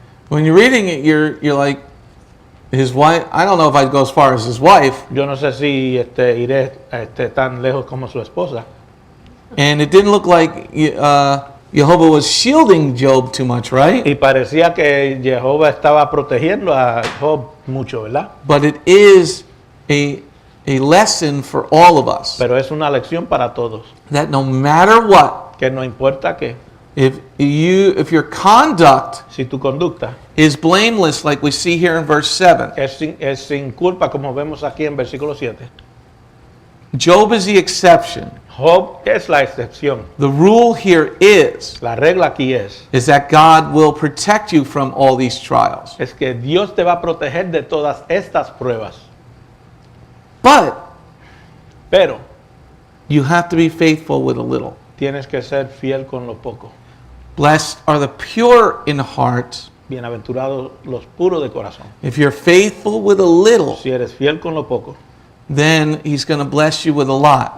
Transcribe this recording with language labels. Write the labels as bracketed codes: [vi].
[en] When you're reading it, you're like, his wife, I don't know if I'd go as far as his wife, [es] Yo no sé si iré tan lejos como su esposa. [en] and it didn't look like Jehovah was shielding Job too much, right? [es] Y parecía que Jehová estaba protegiendo a Job mucho, ¿verdad? [en] But it is a lesson for all of us, [es] Pero es una lección para todos. [en] that no matter what, [es] Que no importa que, [en] if your conduct [es] si tu conducta [en] is blameless, like we see here in verse 7, [es] es sin culpa, como vemos aquí en versículo 7. [en] Job is the exception. [es] Job es la excepción. [en] The rule here is [es] La regla aquí es [en] that God will protect you from all these trials. [es] que Dios te va a proteger de todas estas pruebas. [en] But [es] Pero [en] you have to be faithful with a little. [es] tienes que ser fiel con lo poco. [en] Blessed are the pure in heart. [es] Bienaventurados los puros de corazón. [en] If you're faithful with a little, [es] Si eres fiel con lo poco, [en] then he's going to bless you with a lot.